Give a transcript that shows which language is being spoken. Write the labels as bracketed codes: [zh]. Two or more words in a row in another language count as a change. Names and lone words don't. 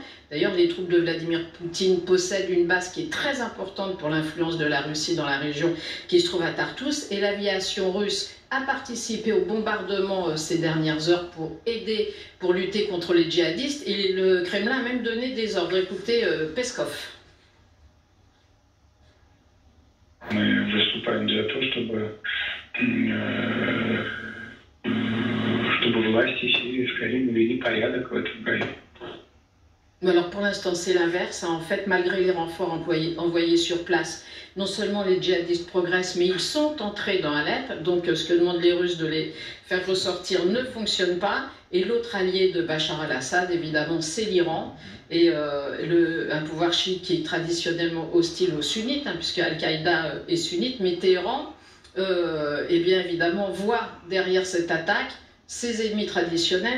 [fr] D'ailleurs, les troupes de Vladimir Poutine possèdent une base qui est très importante pour l'influence de la Russie dans la région qui se trouve à Tartous. Et l'aviation russe a participé au bombardement ces dernières heures pour lutter contre les djihadistes. Et le Kremlin a même donné des ordres. Écoutez Peskov. [ru] Мы выступаем за то, чтобы власти Сирии скорее навели порядок в этом районе. [fr] Mais alors pour l'instant c'est l'inverse, hein. En fait malgré les renforts envoyés sur place, non seulement les djihadistes progressent, mais ils sont entrés dans Alep, donc ce que demandent les Russes de les faire ressortir ne fonctionne pas, et l'autre allié de Bachar el-Assad évidemment c'est l'Iran, et un pouvoir chiite qui est traditionnellement hostile aux sunnites, hein, puisque Al-Qaïda est sunnite, mais Téhéran, eh bien évidemment voit derrière cette attaque ses ennemis traditionnels.